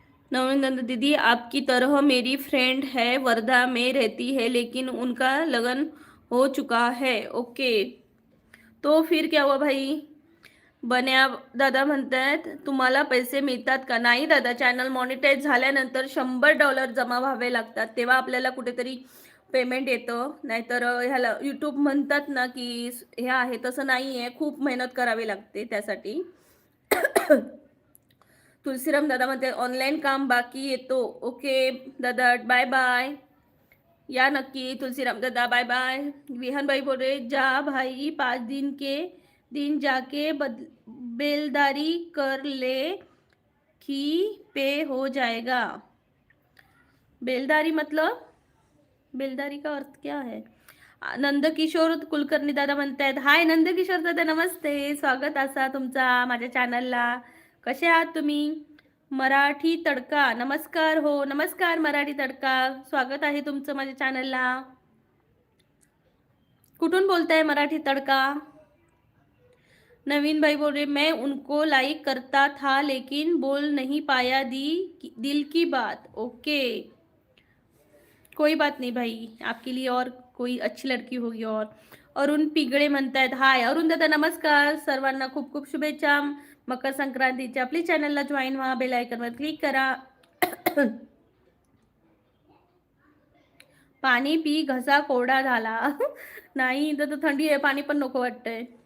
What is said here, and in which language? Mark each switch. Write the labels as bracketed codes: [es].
[hi] नवनंद दीदी आपकी तरह मेरी फ्रेंड है, वर्धा में रहती है, लेकिन उनका लगन हो चुका है. ओके, तो फिर क्या हुआ भाई. [mr] बन्या दादा म्हणतात तुम्हाला पैसे मिळतात का. नाही दादा, चॅनल मॉनिटाईज झाल्यानंतर $100 जमा व्हावे लागतात, तेव्हा आपल्याला कुठेतरी पेमेंट येतं. नाहीतर ह्याला यूट्यूब म्हणतात ना की हे आहे, तसं नाही आहे, खूप मेहनत करावी लागते त्यासाठी. तुलसीराम दादा म्हणते ऑनलाईन काम बाकी येतो. ओके दादा, बाय बाय, या नक्की. तुलसीराम दादा बाय बाय. [hi] विहान भाई बोल रहे जा भाई 5 दिन के दिन जाके बेलदारी कर ले कि पे हो जाएगा. बेलदारी मतलब बेलदारी का अर्थ क्या है? [mr] नंदकिशोर कुलकर्णी दादा म्हणतायत, हाय नंदकिशोर दादा, नमस्ते, स्वागत असा तुमचा माझ्या चॅनलला. कसे आहात तुम्ही? मराठी तडका, नमस्कार. हो नमस्कार मराठी तडका, स्वागत आहे तुमचं माझ्या चॅनलला. कुठून बोलताय मराठी तड़का? [hi] नवीन भाई बोल रहे, मैं उनको लाइक करता था लेकिन बोल नहीं पाया दिल की बात. ओके, कोई बात नहीं भाई, आपके लिए और कोई अच्छी लड़की होगी. [mr] और अरुण पिगळे म्हणतायत, हाय अरुण दादा, नमस्कार. सर्वांना खूप खूप शुभेच्छा मकर संक्रांतीच्या. प्लीज चॅनलला जॉईन व्हा, बेल आयकॉनवर क्लिक करा. पाणी पी, घसा कोरडा झाला. नाही इथं तर थंडी आहे, पाणी पण नको वाटतंय.